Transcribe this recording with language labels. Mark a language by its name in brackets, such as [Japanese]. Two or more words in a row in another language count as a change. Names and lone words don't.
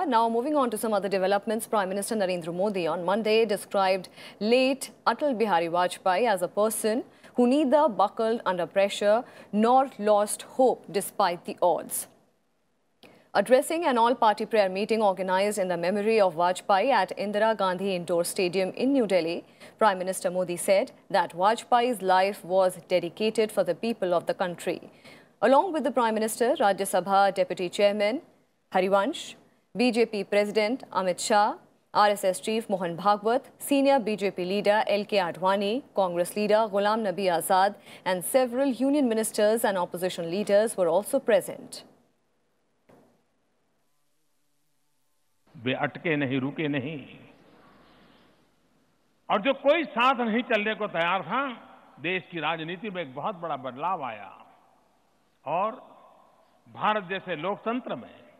[English] Now, moving on to some other developments, Prime Minister Narendra Modi on Monday described late Atal Bihari Vajpayee as a person who neither buckled under pressure nor lost hope despite the odds. Addressing an all-party prayer meeting organized in the memory of Vajpayee at Indira Gandhi Indoor Stadium in New Delhi, Prime Minister Modi said that Vajpayee's life was dedicated for the people of the country. Along with the Prime Minister, Rajya Sabha Deputy Chairman Harivansh, BJP President Amit Shah, RSS Chief Mohan Bhagwat, Senior BJP Leader LK Advani, Congress Leader Ghulam Nabi Azad and several union ministers and opposition leaders were also present. [Hindi] वे अटके नहीं, रुके नहीं, और जो कोई साथ नहीं चलने को तैयार था, देश की राजनीति में एक बहुत बड़ा बदलाव आया और भारत जैसे लोकतंत्र में